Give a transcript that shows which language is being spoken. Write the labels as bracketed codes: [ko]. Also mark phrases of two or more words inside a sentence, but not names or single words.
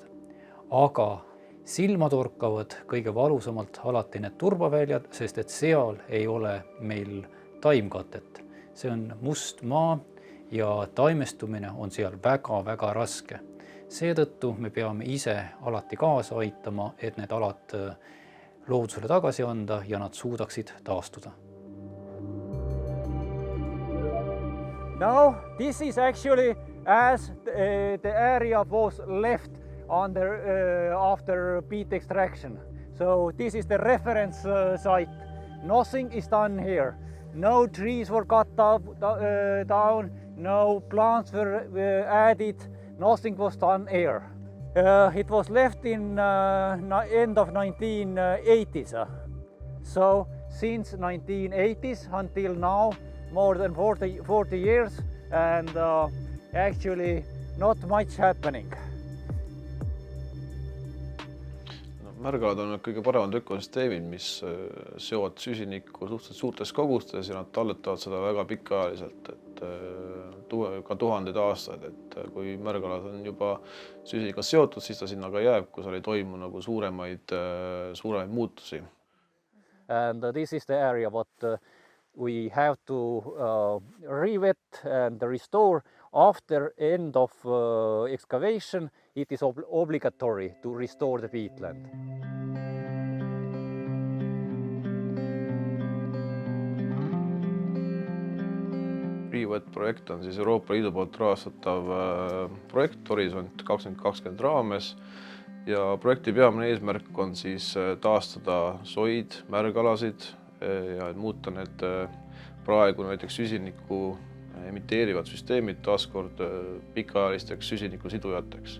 [et] Aga silma torkavad kõige valusamalt alati need turbaväljad, sest et seal ei ole meil taimkatet. See on must maa ja taimestumine on seal väga-väga raske. Seetõttu me peame ise alati kaasa aitama, et need alad loodusele tagasi anda ja nad suudaksid taastuda. [en] Now, this is actually as the area was left after peat extraction. So this is the reference site. Nothing is done here. No trees were cut down, no plants were added. Nothing was done here. It was left in end of 1980s. So since 1980s until now, more than 40 years, and actually not much happening. [et] Märgalad on kõige paremad ökosüsteemid, mis seovad süsinikku suhteliselt suurtes kogustes ja nad talletavad seda väga pikaajaliselt, ka tuhandeid aastaid. Kui märgalad on juba süsinikku seotud, siis ta sinna ka jääb, kui seal ei toimu nagu suuremaid muutusi. [en] And this is the area what we have to re-wet and restore after end of excavation. It is obligatory to restore the peatland. [et] Re-wet-projekt on siis Euroopa Liidu poolt rahastatav projekt Horisont 2020 raames ja projekti peamine eesmärk on siis taastada soid, märgalasid ja muuta need praegu näiteks süsinikku emiteerivad süsteemid taaskord pikaajalisteks süsiniku sidujateks.